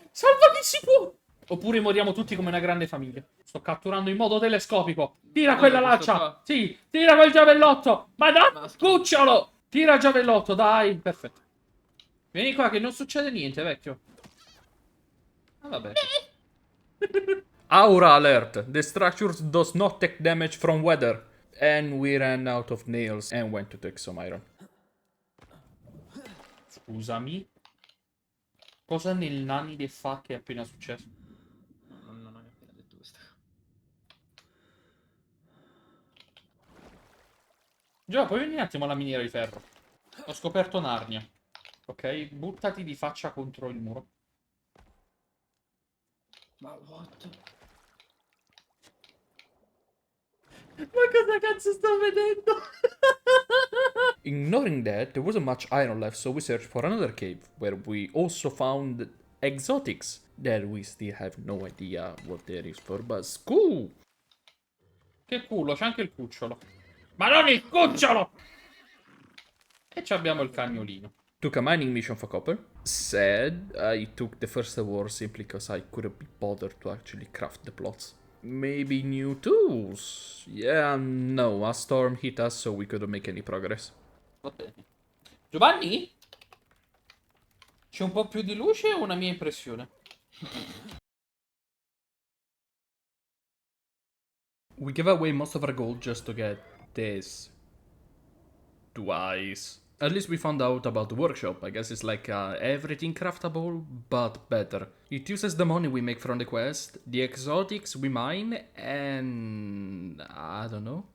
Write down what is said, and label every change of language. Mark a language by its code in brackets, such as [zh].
[it] Salva chi si può! Oppure moriamo tutti come una grande famiglia. Sto catturando in modo telescopico. Tira quella lancia! Sì, tira quel giavellotto! Ma no, cucciolo! Tira il giavellotto, dai! Perfetto. Vieni qua che non succede niente, vecchio. Ah, vabbè. [en] Aura alert. The structure does not take damage from weather. And we ran out of nails and went to take some iron. [it] Scusami. Cosa nel nani de fa che è appena successo? Non ho appena detto questa cosa. Già, puoi venire un attimo alla miniera di ferro. Ho scoperto Narnia. Ok, buttati di faccia contro il muro. Ma what? Ma cosa cazzo sto vedendo? [en] Ignoring that, there wasn't much iron left, so we searched for another cave, where we also found exotics that we still have no idea what that is for, but cool! [it] Che culo, c'è anche il cucciolo. Ma non il cucciolo! E ci abbiamo il cagnolino. [en] Took a mining mission for copper. Sad, I took the first award simply because I couldn't be bothered to actually craft the plots. Maybe new tools? Yeah, no, a storm hit us so we couldn't make any progress. [it] Va bene. Giovanni? C'è un po' più di luce o una mia impressione? [en] We gave away most of our gold just to get this. Twice. At least we found out about the workshop. I guess it's like everything craftable, but better. It uses the money we make from the quest, the exotics we mine, and I don't know.